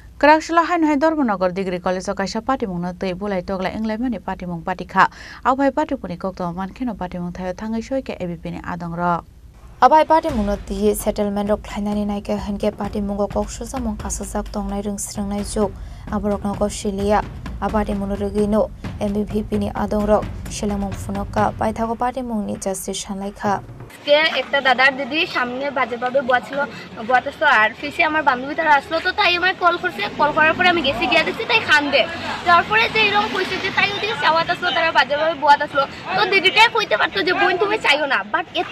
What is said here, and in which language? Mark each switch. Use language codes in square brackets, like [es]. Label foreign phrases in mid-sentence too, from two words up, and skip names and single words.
[trp] Karakshila hai Dharmanagar Degree College of Kaisha Patimung no tei bulai togla englemani patimung patikha abai patipuni kokto mankeno patimung thayo thangai soike ebipini adongrok abai patimung no ti settlement rok khlainani naike henke patimung ko koksusa mong kasajak tongnai rungsringnai juk aborok no ko silia apatimung no regino MVP ni adongrok shelamung funoka paithago patimung ni justice sanlaikha [bn] কে একটা দাদার দিদি সামনে বাজেভাবে বয়াতেছিল আর ফিসে আমার বান্ধবী তারা আসলো তো তাই আমার কল করছে কল করার পরে আমি গেছি গিয়া দিচ্ছি তাই খান্দে তারপরে যে এরকম কইছে যে তাই ওদিকে চাওয়াত আসলো তারা বাজেভাবে বয়াত আসলো তো দিদিটাই কইতে পারতো যে বোন তুমি চাইও না বাট এত